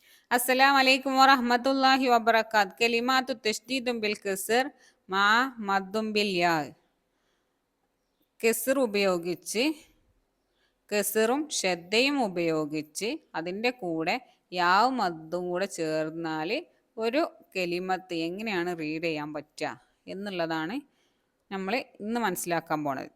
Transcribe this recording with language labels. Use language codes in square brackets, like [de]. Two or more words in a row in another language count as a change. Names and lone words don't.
[ar] السلام عليكم ورحمة الله وبركاته. كلمات تشديد بالكسر مع مد بالياء. [ml] കെസർ ഉപയോഗിച്ച് കെസറും ഷദ്ദയും ഉപയോഗിച്ച് അതിൻ്റെ കൂടെ യാവ് മദ്ദും കൂടെ ചേർന്നാൽ ഒരു കെലിമത്ത് എങ്ങനെയാണ് റീഡ് ചെയ്യാൻ പറ്റുക എന്നുള്ളതാണ് നമ്മൾ ഇന്ന് മനസ്സിലാക്കാൻ പോണത്.